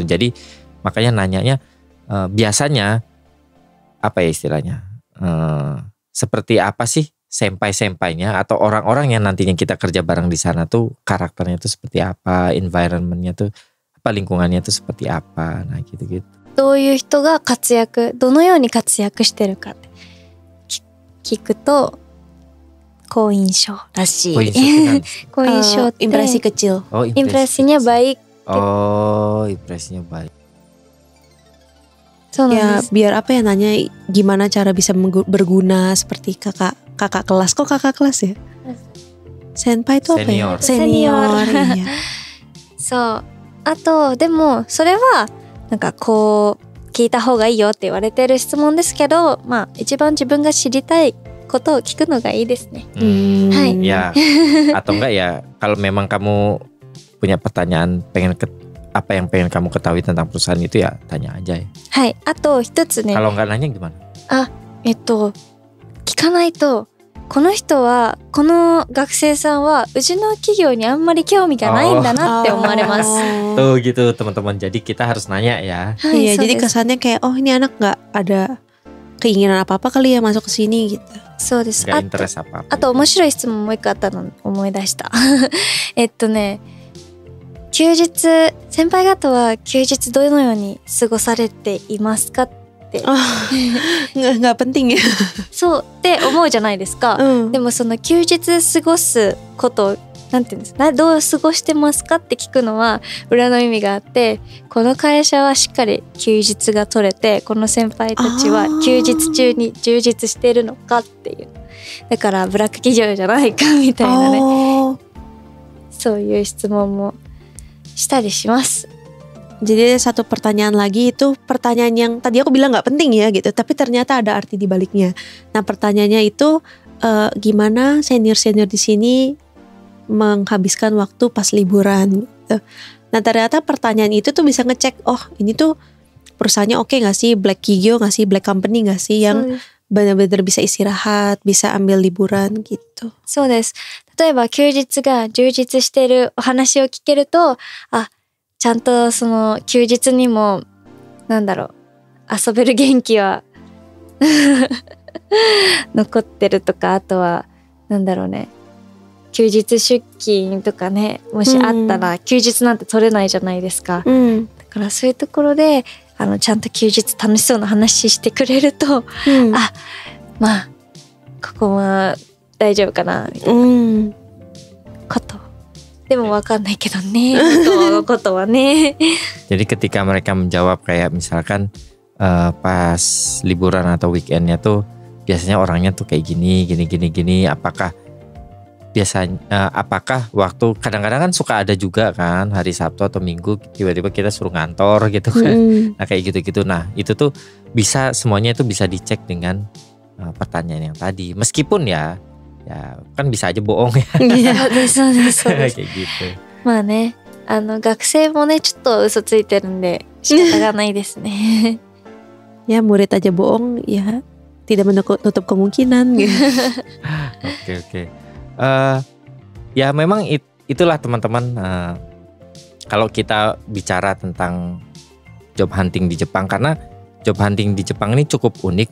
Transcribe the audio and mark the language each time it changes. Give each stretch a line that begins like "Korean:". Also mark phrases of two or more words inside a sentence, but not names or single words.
Indonesian: Jadi makanya nanyanya biasanya apa ya istilahnya seperti apa sih senpai-senpainya atau orang-orang yang nantinya kita kerja bareng di sana tuh karakternya tuh seperti apa, environmentnya tuh apa, lingkungannya tuh seperti apa, nah gitu-gitu.
Japanese: どういう人がどのように活躍してるかって聞くと好印象らしい。好印象って
Indonesian: impresi kecil. Oh, impresinya baik. Oh, impresinya baik.
Japanese: そうなんで
Indonesian: Ya
Japanese: す。
Indonesian: biar apa ya nanya gimana cara bisa berguna seperti kakak kelas. Kok kakak kelas ya? Senpai itu apa ya? Senior. Senior. Iya.
Japanese: そう。あとでもそれはなんかこう聞いた方がいいよって言われてる質問ですけど、まあ一番自分が知りたいことを聞くのがいいですね。 Hai.
Indonesian: Ya atau enggak ya kalau memang kamu punya pertanyaan apa yang pengen kamu ketahui tentang perusahaan itu ya tanya aja ya.
Japanese: はい。あと一つね。
Indonesian: Kalau enggak nanya gimana?
Japanese: 聞かないとこの人はこの学生さんはうちの企業にあんまり興味がないんだなって思われます。
Indonesian: Tuh gitu teman-teman. Jadi kita harus nanya ya.
Japanese: はい、
Indonesian: Iya,
Japanese: そう
Indonesian: jadi
Japanese: です。
Indonesian: kesannya kayak oh ini anak nggak ada keinginan apa-apa kali ya masuk ke sini gitu.
Japanese: そうです。
Indonesian: Gak interest apa-apa.
Japanese: あと面白い質問もう一個あったの思い出した。休日先輩方は休日どのように過ごされていますかって
Indonesian: nggak penting ya.
Japanese: そうって思うじゃないですか。でもその休日過ごすことをなんていうんですか、どう過ごしてますかって聞くのは裏の意味があって、この会社はしっかり休日が取れてこの先輩たちは休日中に充実しているのかっていう、だからブラック企業じゃないかみたいなね、そういう質問もしたりします。
Indonesian: Jadi ada satu pertanyaan lagi, itu pertanyaan yang tadi aku bilang gak penting ya gitu, tapi ternyata ada arti di baliknya. Nah pertanyaannya itu gimana senior-senior di sini menghabiskan waktu pas liburan gitu. Nah ternyata pertanyaan itu tuh bisa ngecek, oh ini tuh perusahaannya oke gak sih, black 企業 gak sih,
English: black company
Indonesian: gak sih, yang benar-benar bisa istirahat, bisa ambil liburan gitu.
Japanese: そうです。例えば休日が充実しているお話を聞けると、あ、ちゃんとその休日にもなんだろう、遊べる元気は残ってるとか、あとはなんだろうね、休日出勤とかね、もしあったら休日なんて取れないじゃないですか。だからそういうところでちゃんと休日楽しそうな話してくれると、あ、まあここは大丈夫かなみたいなこと。でもわかんないけどね、本当のことはね。
Indonesian: Jadi ketika mereka menjawab kayak misalkan pas liburan atau weekendnya tuh biasanya orangnya tuh kayak gini, apakah biasanya apakah waktu kadang-kadang kan suka ada juga kan hari Sabtu atau Minggu tiba-tiba kita suruh ngantor gitu kan. Nah kayak gitu-gitu. Nah itu tuh bisa, semuanya itu bisa dicek dengan pertanyaan yang tadi. Meskipun ya kan bisa aja bohong ya.
Japanese: そうです、そうです。
Indonesian: kayak gitu.
Japanese: まあね、学生もねちょっと嘘ついてるんで仕方がないですね。
Indonesian: Ya murid aja bohong ya tidak menutup kemungkinan gitu. Oke. Ya memang itulah teman-teman, kalau kita bicara tentang
English: job hunting
Indonesian: di Jepang, karena
English: job hunting
Indonesian: di Jepang ini cukup unik.